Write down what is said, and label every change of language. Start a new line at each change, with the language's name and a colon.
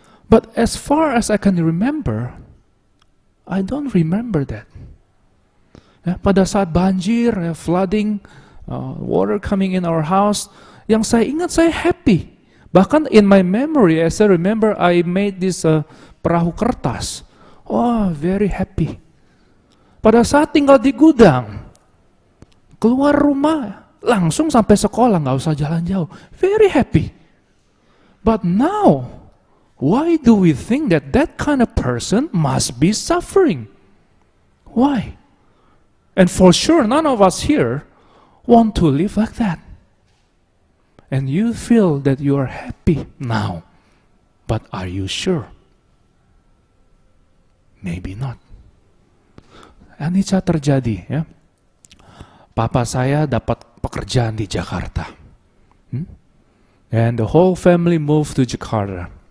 English: But as far as I can remember, I don't remember that.
Indonesian: Ya, pada saat banjir, ya,
English: flooding, water coming in our house,
Indonesian: yang saya ingat saya happy.
English: Bahkan in my memory, as I remember, I made this
Indonesian: perahu kertas.
English: Oh, very happy.
Indonesian: Pada saat tinggal di gudang, keluar rumah, langsung sampai sekolah, nggak usah jalan jauh.
English: Very happy. But now, why do we think that that kind of person must be suffering? Why? And for sure, none of us here want to live like that. And you feel that you are happy now. But are you sure? Maybe not.
Indonesian: Anicca terjadi ya. Papa saya dapat pekerjaan di Jakarta.
English: And the whole family moved to Jakarta.